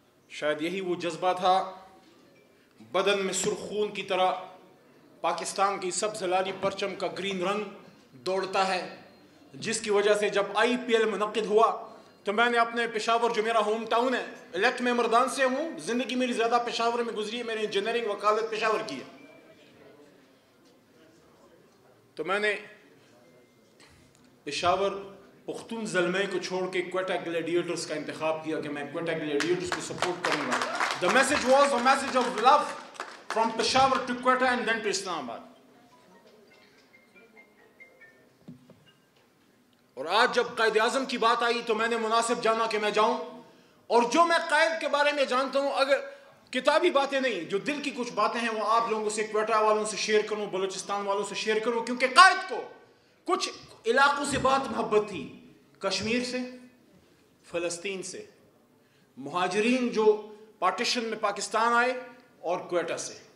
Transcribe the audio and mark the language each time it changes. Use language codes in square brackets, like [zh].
[ur] شاید یہی وہ جذبہ تھا، بدن میں سرخ خون کی طرح پاکستان کی سبز ہلالی پرچم کا گرین رنگ دوڑتا ہے، جس کی وجہ سے جب آئی پی ایل منعقد ہوا تو میں نے اپنے پشاور جو میرا ہوم ٹاؤن ہے، الیکٹ میں مردان سے ہوں، زندگی میری زیادہ پشاور میں گزری ہے، میں نے انجینئرنگ وکالت پشاور کی ہے. تو میں نے پشاور پختون زلمے کو چھوڑ کے کوئٹہ گلیڈیٹرز کا انتخاب کیا کہ میں کوئٹہ گلیڈیٹرز کو سپورٹ کروں گا. [en] The message was a message of love from Peshawar to Quetta and then to Islam Abad. [ur] اور آج جب قائد اعظم کی بات آئی تو میں نے مناسب جانا کہ میں جاؤں، اور جو میں قائد کے بارے میں جانتا ہوں، اگر کتابی باتیں نہیں، جو دل کی کچھ باتیں ہیں وہ آپ لوگوں سے، کوئٹہ والوں سے شیئر کروں، بلوچستان والوں سے شیئر کروں، کیونکہ قائد کو کچھ علاقوں سے بات محبت تھی، کشمیر سے، فلسطین سے، مہاجرین جو پارٹیشن میں پاکستان آئے، اور کوئٹہ سے.